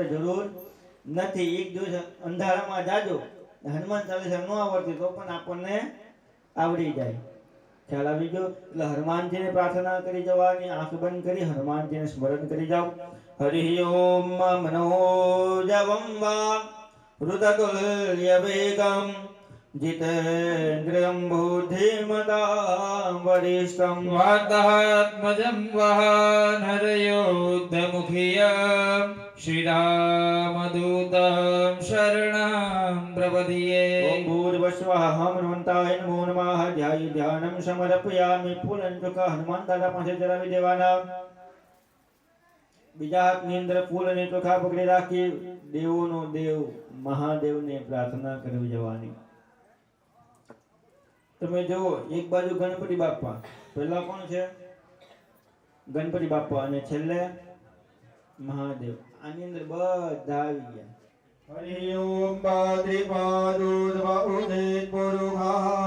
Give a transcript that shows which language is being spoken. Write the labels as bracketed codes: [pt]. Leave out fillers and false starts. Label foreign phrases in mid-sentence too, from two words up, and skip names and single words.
[gu] જરૂર નથી એક દિવસ અંધારામાં જાજો હનુમાન ચાલીસા ન આવડતી તો પણ આપણને આવડી જાય ખ્યાલ આવી ગયો એટલે હનુમાનજીને પ્રાર્થના કરી જવાની આંખ બંધ કરી હનુમાનજીને સ્મરણ કરી જાઓ [sa] हरि ओम मनोजवम वा हृदतुल्य वेगम जितेन्द्रियं बुद्धिमतां वरिष्ठं वातात्मजं वहानरयोद्धमुखियं श्रीरामदूतं शरणं प्रपद्ये ओम भूर्भुवस्सुवः हनुमन्ताय नमो नमः ध्यानं समर्पयामि [gu] ફૂલન ચોખા હનુમાન દાદા પાસે ચડાવી દેવાના બીજા હાથની અંદર ફૂલ અને ચોખા પકડી રાખી દેવોનો દેવ મહાદેવને પ્રાર્થના કરવી જવાની તમે જુઓ એક બાજુ ગણપતિ બાપા પહેલા કોણ છે ગણપતિ બાપા અને છેલ્લે મહાદેવ આની અંદર બધા આવી ગયા [sa] हरि ओम पाद्रिपादुर्व उदित पुरुषा